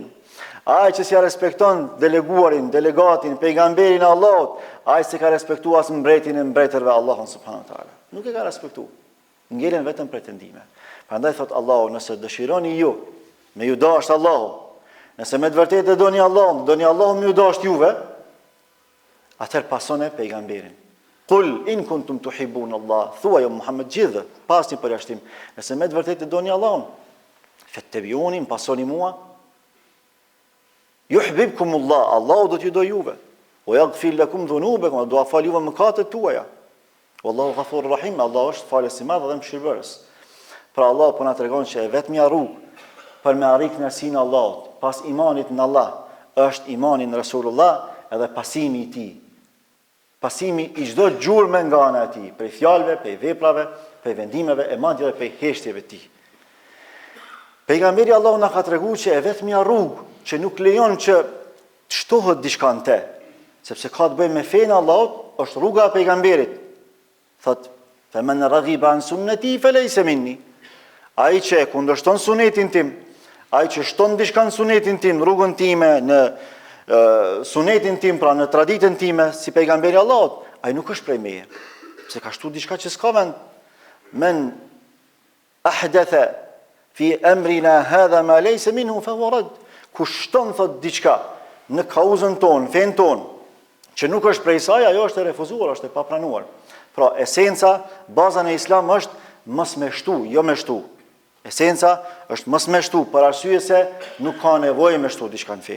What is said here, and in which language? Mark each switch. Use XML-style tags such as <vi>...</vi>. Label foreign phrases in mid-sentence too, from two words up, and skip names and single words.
<sq>Ai që s'ja respekton deleguarin, delegatin, pejgamberin e Allahut, ai se ka respektuar as mbretin e mbretërve Allahun</sq> <ar>subhanahu wa taala.</ar> <sq>Nuk e ka respektuar. Ngelen vetëm pretendime. Prandaj thot Allahu, nëse dëshironi ju me ju dashur Allahu, nëse me të vërtetë doni Allahun, doni Allahun me ju dashur juve, atëherë pasoni pejgamberin.</sq> <ar>Qul in kuntum tuhibbun Allah,</ar> <sq>thuaj o Muhammed gjithë, pasni përjashtim, nëse me të vërtetë doni Allahun, fattabi'uni, pasoni mua, yuhibbukumullah, Allahu do t'ju do juve,</sq> <ar>wa yaghfir lakum dhunubakum,</ar> <sq>do a fal juve mëkatet tuaja.</sq> <ar>Wallahu ghafurur rahim,</ar> <sq>Allah është falës i madh dhe mëshirëbërës. Pra Allah po na tregon që e vetmja rrugë për me arrit kënaqësinë e Allahut, pas imanit në Allah, është imani në Rasulullah edhe pasimi i tij. pasimi i çdo gjurme nga ana e tij, prej fjalëve, prej veprave, prej vendimeve e madje edhe prej heshtjeve të tij. Pejgamberi Allahu na ka treguar që e vetmja rrugë që nuk lejon që të shtohet diçka në te, sepse ka të bëjë me fenë Allahut, është rruga e pejgamberit. Thot,</sq> <ar>"Faman raghiba an sunnati falaysa minni."</ar> <sq>Ai që e kundërshton sunetin tim, ai që shton diçka në sunetin tim, në rrugën time, në sunetin tim, pra në traditën time, si pejgamberi Allahut, ai nuk është prej meje. Se ka shtu diçka që s'ka vend.</sq> <ar>Men ahdatha fi amrina hadha ma laysa minhu fa huwa rad.</ar> <sq>Kush shton thot diçka në kauzën tonë, fen tonë, që nuk është prej saj, ajo është e refuzuar, është e papranuar. Pra, esenca, baza në Islam është mos me shtu, jo me shtu. Esenca është mos me shtu, për arsye se nuk ka nevojë me shtu diçka në fe.</sq>